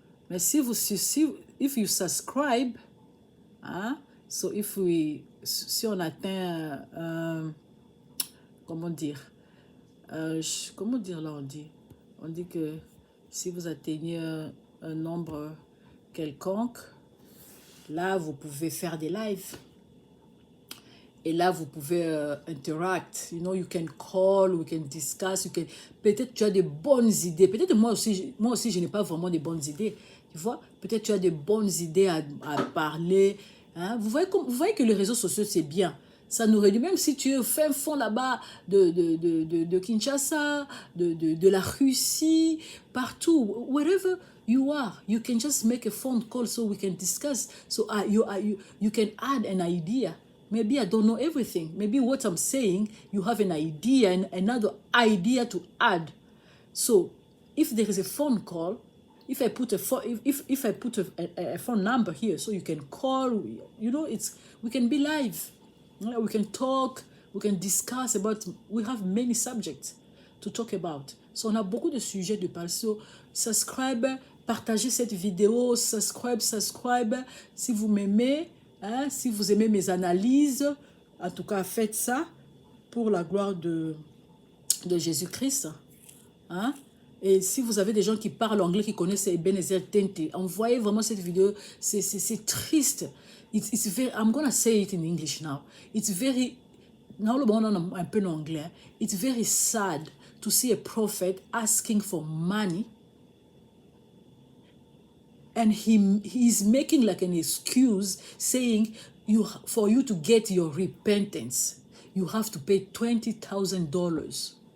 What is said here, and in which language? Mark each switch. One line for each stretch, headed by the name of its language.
French: Mais si
English: if you subscribe,
French: hein, so si on atteint, comment dire là on dit que si vous atteignez un nombre quelconque, là vous pouvez faire des lives. Et là, vous pouvez interact.
English: You know, you can call, we can discuss.
French: Peut-être tu as des bonnes idées. Peut-être moi aussi, je n'ai pas vraiment des bonnes idées. Tu vois, peut-être tu as des bonnes idées à parler. Hein? Vous voyez que les réseaux sociaux, c'est bien. Ça nous réduit, même si tu fais un fond là-bas de Kinshasa, de la Russie, partout,
English: wherever you are, you can just make a phone call so we can discuss. So you can add an idea. Maybe I don't know everything. Maybe what I'm saying, you have an idea and another idea to add. So if there is a phone call, if I put a phone number here, so you can call, you know, we can be live. We can talk, we can discuss about, we have many subjects to talk about.
French: So on a beaucoup de sujets de parler. So subscribe, partagez cette vidéo, subscribe. Si vous m'aimez, hein, si vous aimez mes analyses, en tout cas faites ça pour la gloire de Jésus-Christ. Hein? Et si vous avez des gens qui parlent anglais, qui connaissent Ebenezer Tente, envoyez vraiment cette vidéo. C'est triste.
English: It's very, I'm going to say it in English now. It's very, now
French: le bon un peu en anglais.
English: It's very sad to see a prophet asking for money. And he's making like an excuse, saying for you to get your repentance, you have to pay $20,000.